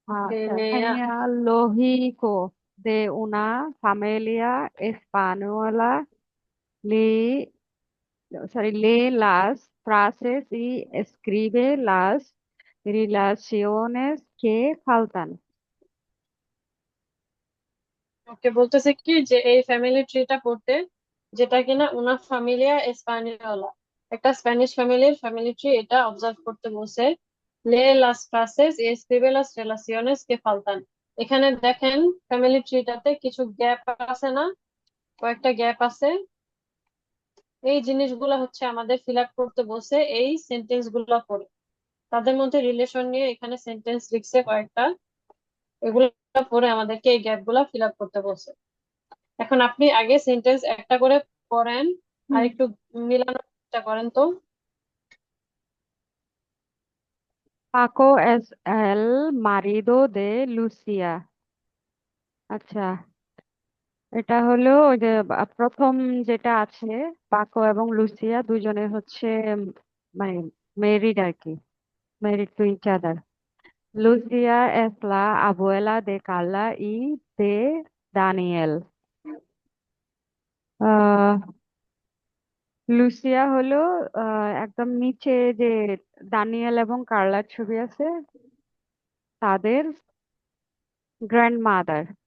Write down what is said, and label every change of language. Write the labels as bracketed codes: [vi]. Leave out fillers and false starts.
[es] genealógico de una familia española. Lee, sorry, lee las frases y escribe las relaciones que faltan. [bn] ওকে বলতেছে কি যে এই family ট্রিটা পড়তে, যেটা কিনা [es] উনা ফ্যামিলিয়া এসপানিওলা, [bn] একটা স্প্যানিশ ফ্যামিলির ফ্যামিলি ট্রি, এটা অবজার্ভ করতে বলছে। [es] লে লাস ফ্রাসেস y escribe las relaciones que faltan। [bn] এখানে দেখেন ফ্যামিলি ট্রিটাতে কিছু গ্যাপ আছে না, কয়েকটা গ্যাপ আছে। এই জিনিসগুলো হচ্ছে আমাদের ফিল আপ করতে বলছে এই সেন্টেন্স গুলো পড়ে। তাদের মধ্যে রিলেশন নিয়ে এখানে সেন্টেন্স লিখছে কয়েকটা, এগুলো পড়ে আমাদেরকে এই গ্যাপ গুলা ফিল আপ করতে বলছে। এখন আপনি আগে সেন্টেন্স একটা করে পড়েন আর হুম। একটু মিলানোর চেষ্টা করেন তো। [es] Paco es el marido de Lucia. [bn] আচ্ছা, এটা হলো ওই যে প্রথম যেটা আছে, পাকো এবং লুসিয়া দুজনে হচ্ছে মানে মেরিড আর কি, married two each other. [es] লুসিয়া es la abuela de Carla y de Daniel. [bn] আহ লুসিয়া হলো একদম নিচে যে দানিয়েল এবং কার্লার ছবি আছে, তাদের গ্র্যান্ড মাদার।